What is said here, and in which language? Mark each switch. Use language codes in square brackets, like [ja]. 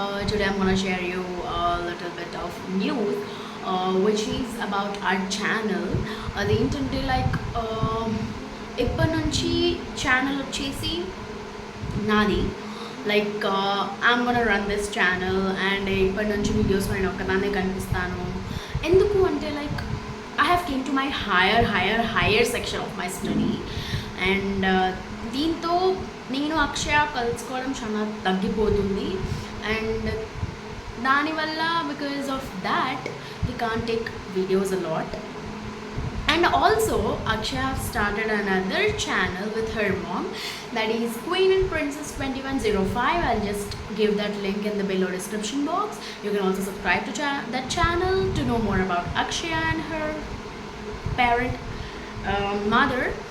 [en] Today I'm gonna share you a little bit of news, which is about our channel. [te] అదేంటంటే like ఇప్పటి నుంచి channel వచ్చేసి నాది. [en] like I'm gonna run this channel and [te] ఇప్పటి నుంచి videos నేను ఒక్కదాన్నే కనిపిస్తాను. ఎందుకు అంటే [en] like I have came to my higher section of my study and [te] దీంతో నేను అక్షయ కలుసుకోవడం చాలా తగ్గిపోతుంది [en] and [te] దానివల్ల [en] Because of that we can't take videos a lot. And also, Akshay have started another channel with her mom, that is Queen and Princess 2105. I'll just give that link in the below description box. You can also subscribe to that channel to know more about Akshay and her parent, mother.